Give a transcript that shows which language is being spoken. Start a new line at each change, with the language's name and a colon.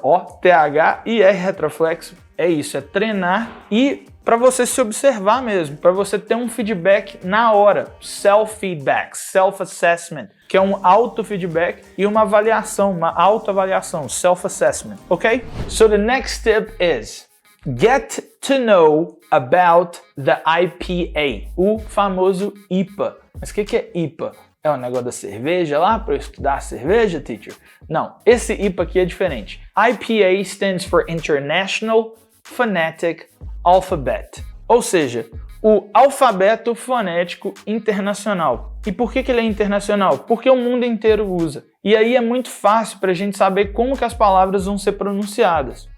Portuguese: Ó, TH e R retroflexo. É isso, é treinar e para você se observar mesmo, para você ter um feedback na hora. Self-feedback, self-assessment, que é um auto-feedback e uma avaliação, uma autoavaliação, self-assessment, ok?
English: So the next tip is get to know about the IPA,
Portuguese: o famoso IPA. Mas o que é IPA? É um negócio da cerveja lá, para eu estudar cerveja, teacher? Não, esse IPA aqui é diferente.
English: IPA stands for International Phonetic Alphabet,
Portuguese: ou seja, o alfabeto fonético internacional. E por que ele é internacional? Porque o mundo inteiro usa. E aí é muito fácil para a gente saber como que as palavras vão ser pronunciadas.